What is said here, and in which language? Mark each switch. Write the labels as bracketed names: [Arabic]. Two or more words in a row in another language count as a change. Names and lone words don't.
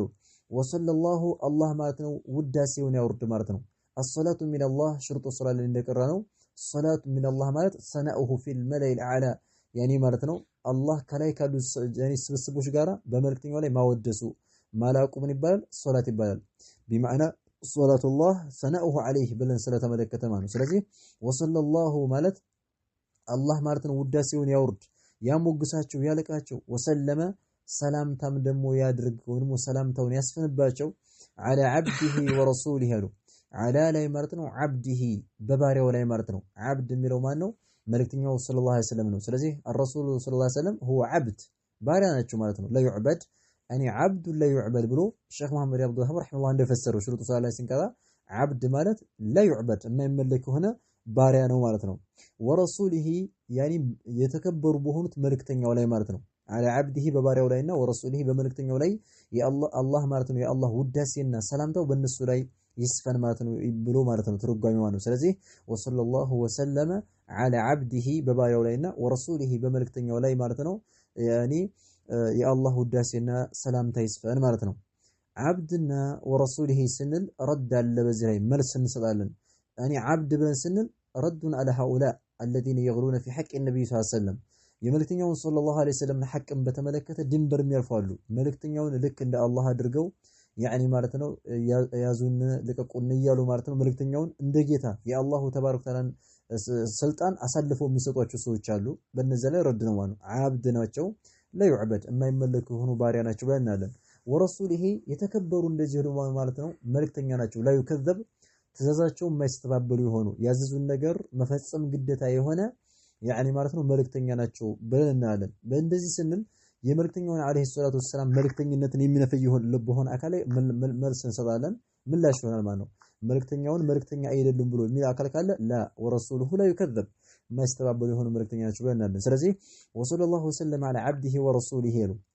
[Amharic] ወሰለላሁ አላህ ማለት ነው ውዳሴውን ያወርድ ማለት ነው። [Arabic] الصلاة من الله [Amharic] ሽርጡ ሶላት ላይ እንደቀራ ነው። [Arabic] صلاة من الله [Amharic] ማለት [Arabic] ثناؤه في الملأ الأعلى [Amharic] ያኒ ማለት ነው አላህ ከላይ ካሉ ያኒ ስብስቦች ጋራ በመልእክተኛው ላይ ማወደሱ ማላቁ ምን ይባላል ሶላት ይባላል። [Arabic] بمعنى صلاة الله ثناؤه عليه [Amharic] ብለን ስለተመለከተ ማለት ነው። ስለዚህ ወሰለላሁ ማለት አላህ ማለት ነው ውዳሴውን ያወርድ ያሞግሳቸው ያለቃቸው ወሰለመ ሰላምታም ደግሞ ያድርግ ወይም ሰላምታውን ያስፈንባቸው [Arabic] على عبده ورسوله [Amharic] አሉ። አላ ላይ ማለት ነው عبده በባሪያው ላይ ማለት ነው። عبد የሚለው ማን ነው መልእክተኛው [Arabic] صلى الله عليه وسلم [Amharic] ነው። ስለዚህ [Arabic] الرسول صلى الله عليه وسلم هو عبد [Amharic] ባሪያ ናቸው ማለት ነው። [Arabic] لا يعبد [Amharic] እኔ [Arabic] عبد لا يعبد [Amharic] ብሎ ሼክ መሐመድ አብዱል ወሃብ ረሂመሁላህ እንደፈሰረው ሽሩጡ ሶላት ላይ ሲንቀራ عبد ማለት [Arabic] لا يعبد [Amharic] የማይመለክ ሆነ ባሪያ ነው ማለት ነው። ወረሱሊሂ ያኒ የተከበሩ በሆኑት መልእክተኛው ላይ ማለት ነው። [Arabic] على عبده [Amharic] በባሪያው ላይና ወረሱሊሂ በመልእክተኛው ላይ የአላህ ማለት ነው የአላህ ውዳሴና ሰላምታው በእነሱ ላይ ይስፈን ማለት ነው ብሎ ማለት ነው ትርጓሜው ማለት ነው። ስለዚህ [Arabic] وصلى الله وسلم على عبده [Amharic] በባሪያው ላይና ወረሱሊሂ በመልእክተኛው ላይ ማለት ነው ያኒ የአላህ ውዳሴና ሰላምታ ይስፈን ማለት ነው። عبدና ወረሱሊሂ ስንል ረድ አለ በዚህ ላይ መልስ እንሰጣለን። ያኒ عبد ብለን ስንል ረዱን [Arabic] على هؤلاء الذين يغلون في حق النبي صلى الله عليه وسلم [Amharic] የመልእክተኛውን [Arabic] صلى الله عليه وسلم [Amharic] ሐቅን በተመለከተ ድንበር የሚያልፋሉ። መልእክተኛውን ልክ እንደ አላህ አድርገው ያኒ ማለት ነው ያዙን ልቀቁን እያሉ ማለት ነው መልእክተኛውን እንደ ጌታ የአላሁ [Arabic] تبارك وتعالى [Amharic] ስልጣን አሳልፈው የሚሰጧቸው ሰዎች አሉ። በእነዚያ ላይ ረድ ነው ማለት ነው። عبد ናቸው [Arabic] لا يعبد [Amharic] የማይመለኩ ሆኖ ባሪያ ናቸው ባናለን። ወረሱሊሂ የተከበሩ እንደዚህ ደግሞ ማለት ነው መልእክተኛ ናቸው። [Arabic] لا يكذب [Amharic] ትእዛዛቸው የማይስተባበሉ የሆኑ ያዘዙን ነገር መፈጸም ግዴታ የሆነ ያኒ ማለት ነው መልእክተኛ ናቸው ብለን እናያለን። በእንደዚህ ስንል የመልእክተኛውን [Arabic] عليه الصلاة والسلام [Amharic] መልእክተኝነትን የሚነፍይ በሆነ አካል ላይ መልስ እንሰጣለን፣ ምላሽ ይሆናል ማለት ነው። መልእክተኛውን መልእክተኛ አይደሉም ብሎ የሚል አካል ካለ [Arabic] لا ورسوله لا يكذب [Amharic] የማይስተባበሉ የሆኑ መልእክተኛ ናቸው ብለን እናያለን። ስለዚህ [Arabic] وصلى الله وسلم على عبده ورسوله [Amharic] ነው